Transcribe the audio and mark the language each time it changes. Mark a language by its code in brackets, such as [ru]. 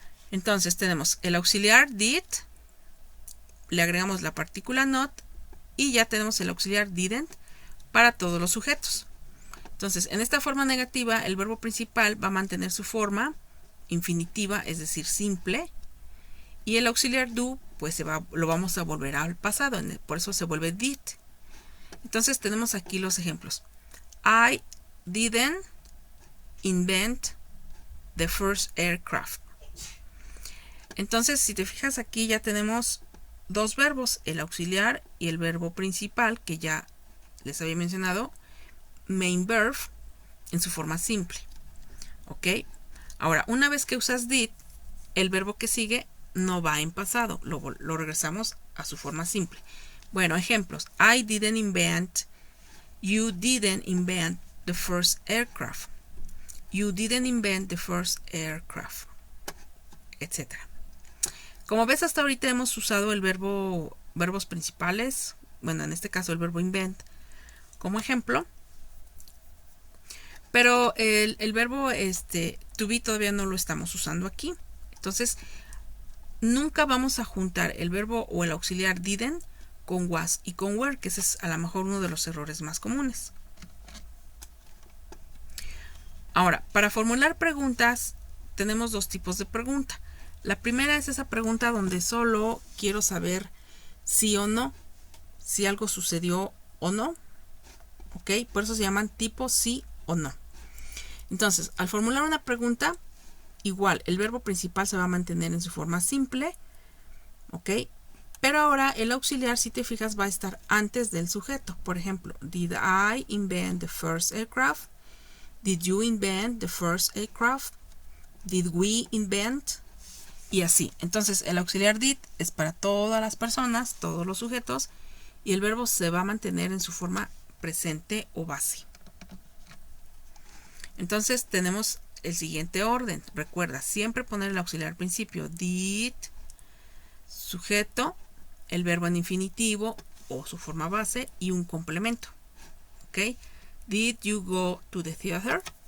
[es] Entonces tenemos el auxiliar did, le agregamos la partícula not y ya tenemos el auxiliar didn't para todos los sujetos. Entonces en esta forma negativa el verbo principal va a mantener su forma infinitiva, es decir, simple, y el auxiliar do pues lo vamos a volver al pasado, por eso se vuelve did. Entonces tenemos aquí los ejemplos. [en] I didn't invent the first aircraft. [es] Entonces, si te fijas aquí ya tenemos dos verbos, el auxiliar y el verbo principal, que ya les había mencionado, main verb, en su forma simple. ¿Ok? Ahora, una vez que usas did, el verbo que sigue no va en pasado, lo regresamos a su forma simple. Bueno, ejemplos. [en] I didn't invent, you didn't invent the first aircraft. You didn't invent the first aircraft, etc. [es] Como ves, hasta ahorita hemos usado el verbos principales, bueno, en este caso el verbo invent, como ejemplo. Pero el verbo to be todavía no lo estamos usando aquí. Entonces, nunca vamos a juntar el verbo o el auxiliar didn't con was y con were, que ese es a lo mejor uno de los errores más comunes. Ahora, para formular preguntas, tenemos dos tipos de pregunta. La primera es esa pregunta donde solo quiero saber sí o no, si algo sucedió o no. ¿Ok? Por eso se llaman tipo sí o no. Entonces, al formular una pregunta, igual, el verbo principal se va a mantener en su forma simple. ¿Ok? Pero ahora el auxiliar, si te fijas, va a estar antes del sujeto. Por ejemplo, [en] did I invent the first aircraft? Did you invent the first aircraft? Did we invent? [es] Y así. Entonces, el auxiliar did es para todas las personas, todos los sujetos, y el verbo se va a mantener en su forma presente o base. Entonces, tenemos el siguiente orden. Recuerda, siempre poner el auxiliar al principio. Did, sujeto, el verbo en infinitivo o su forma base y un complemento. ¿Ok? [en] Did you go to the theater?